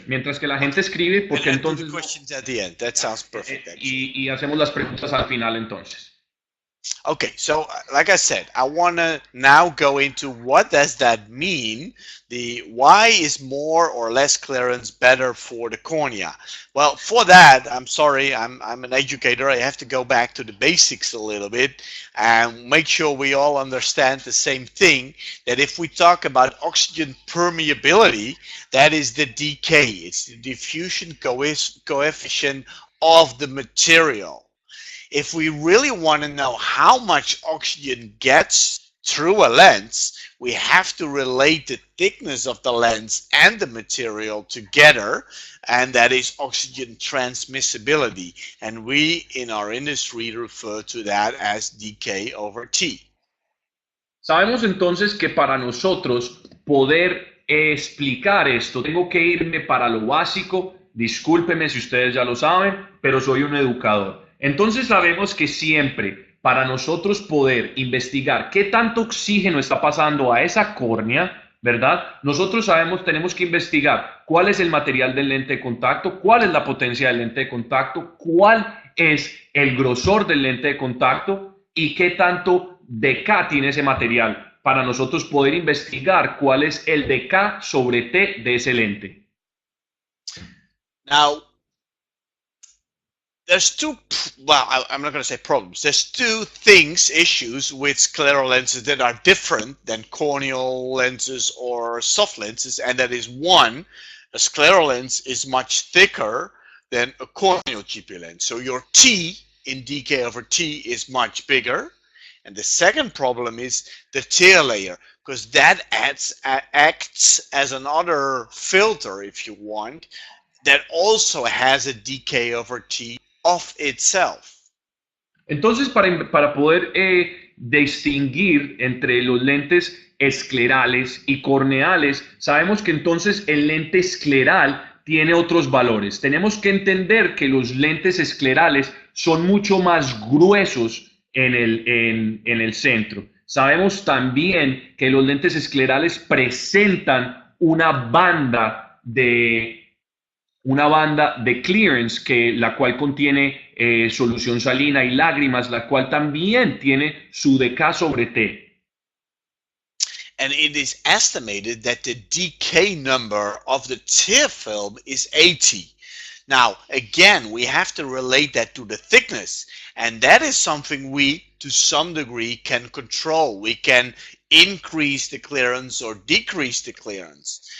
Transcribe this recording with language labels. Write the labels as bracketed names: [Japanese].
[Spanish] Mientras que la gente escribe, porque entonces... [English] Questions at the end. That sounds perfect. [Spanish] Y hacemos las preguntas al final entonces. [English] Okay, so like I said, I want to now go into what does that mean? Why is more or less clearance better for the cornea? Well, for that, I'm sorry, I'm an educator. I have to go back to the basics a little bit and make sure we all understand the same thing, that if we talk about oxygen permeability, that is the decay. It's the diffusion coefficient of the material. If we really want to know how much oxygen gets through a lens, we have to relate the thickness of the lens and the material together, and that is oxygen transmissibility. And we in our industry refer to that as dK over T. [Spanish] Sabemos entonces que para nosotros poder explicar esto, tengo que irme para lo básico. Discúlpeme si ustedes ya lo saben, pero soy un educador. Entonces sabemos que siempre para nosotros poder investigar qué tanto oxígeno está pasando a esa córnea, ¿verdad? Nosotros sabemos, tenemos que investigar cuál es el material del lente de contacto, cuál es la potencia del lente de contacto, cuál es el grosor del lente de contacto y qué tanto dK tiene ese material para nosotros poder investigar cuál es el dK sobre T de ese lente. [English] Now, there's two, well, I'm not going to say problems. There's two issues with scleral lenses that are different than corneal lenses or soft lenses, and that is one, a scleral lens is much thicker than a corneal GP lens. So your T in dk over T is much bigger. And the second problem is the tail layer, because that acts as another filter, if you want, that also has a dk over T of itself. [Spanish] Entonces, para poder distinguir entre los lentes esclerales y corneales, sabemos que entonces el lente escleral tiene otros valores. Tenemos que entender que los lentes esclerales son mucho más gruesos en el centro. Sabemos también que los lentes esclerales presentan una banda de clearance, la cual contiene solución salina y lágrimas, la cual también tiene su dK sobre T. [English] And it is estimated that the decay number of the tear film is 80. Now, again, we have to relate that to the thickness, and that is something we, to some degree, can control. We can increase the clearance or decrease the clearance.